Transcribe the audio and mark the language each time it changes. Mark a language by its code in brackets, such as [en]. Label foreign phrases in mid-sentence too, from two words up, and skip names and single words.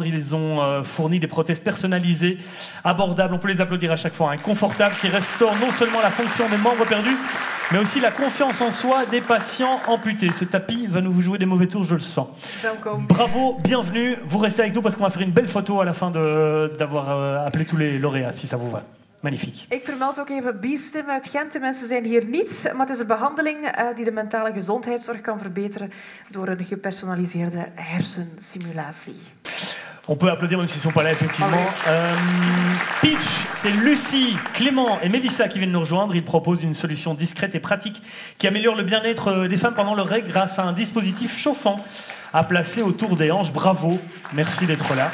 [fr] Ils ont fourni des prothèses personnalisées, abordables, on peut les applaudir à chaque fois, confortables, qui restaurent non seulement la fonction des membres perdus, mais aussi la confiance en soi des patients amputés. Ce tapis va nous jouer des mauvais tours, je le sens. Bravo, bienvenue. Vous restez avec nous parce qu'on va faire une belle photo à la fin d'avoir appelé tous les lauréats, si ça vous va. Magnifique. [nl] Ik vermeld ook even B-Stim uit Gent. De mensen zijn hier niet, maar het is een behandeling die de mentale gezondheidszorg kan verbeteren door een gepersonaliseerde hersensimulatie. [fr] On peut applaudir même s'ils ne sont pas là, effectivement. Peach, c'est Lucie, Clément et Mélissa qui viennent nous rejoindre. Ils proposent une solution discrète et pratique qui améliore le bien-être des femmes pendant leur règle grâce à un dispositif chauffant à placer autour des hanches. Bravo, merci d'être là.